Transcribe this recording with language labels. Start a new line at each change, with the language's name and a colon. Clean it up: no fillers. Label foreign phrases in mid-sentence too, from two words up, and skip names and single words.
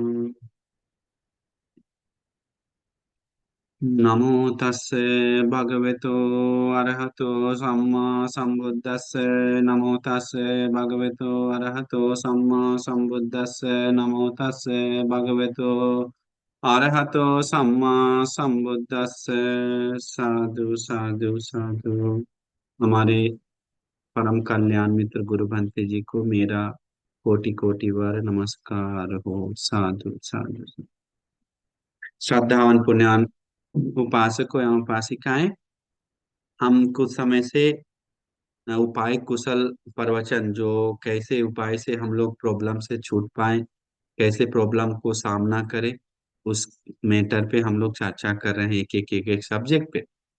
Pali: नमो तस्से भगवतो अरहतो सम्मा सम्बुद्दस्से। नमो तस्से भगवतो अरहतो सम्मा सम्बुद्दस्से। नमो तस्से भगवतो अरहतो सम्मा सम्बुद्दस्से। साधु साधु साधु।
Hindi: हमारे परम कल्याण मित्र गुरु भंते जी को मेरा कोटि कोटि बार नमस्कार हो।
Pali: साधु साधु।
Hindi: श्रद्धावान पुण्यान उपासकों एवं उपासिकाएं, हम कुछ समय से उपाय कुशल प्रवचन, जो कैसे उपाय से हम लोग प्रॉब्लम से छूट पाए, कैसे प्रॉब्लम को सामना करें, उस मैटर पे हम लोग चर्चा कर रहे हैं, एक एक सब्जेक्ट पे।